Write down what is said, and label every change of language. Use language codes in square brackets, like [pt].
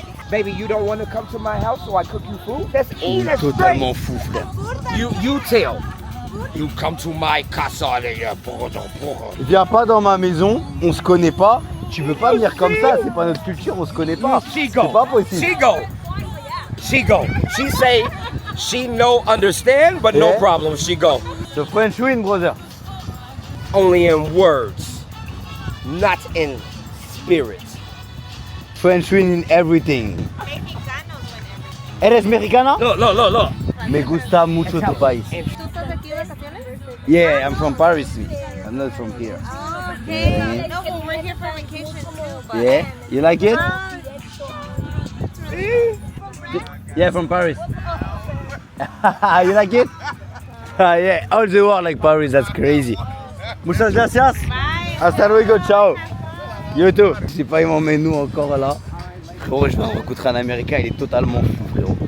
[en] Baby, you don't want to come to my house so I cook you food? That's [fr] Il est totalement fou, frère. [en] You tell. You come to my casa. [fr] Viens pas dans ma maison, on se connaît pas. Tu peux pas venir comme ça, c'est pas notre culture, on se connaît pas. [en] She [fr] C'est [en] go. [fr] pas possible. [en] She go. She go. She say she no understand, but no Yeah. problem. She go. The French win, brother. Only in words, not in spirit. French win in everything. [es] ¿Eres mexicana? [en] Look. [es] Me gusta mucho tu país. ¿Tú estás aquí de vacaciones? [en] Yeah, I'm from Paris. I'm not from here. Okay. No, well, we're here for vacation too. But Yeah, you like it? Yeah, from Paris. You like it? Yeah, all the world like Paris, that's crazy. [es] Muchas gracias. Hasta luego, ciao. [en] You too. [fr] Je sais pas, ils m'emmènent nous encore là. Frérot, je vais rencontrer un Américain, il est totalement fou, frérot.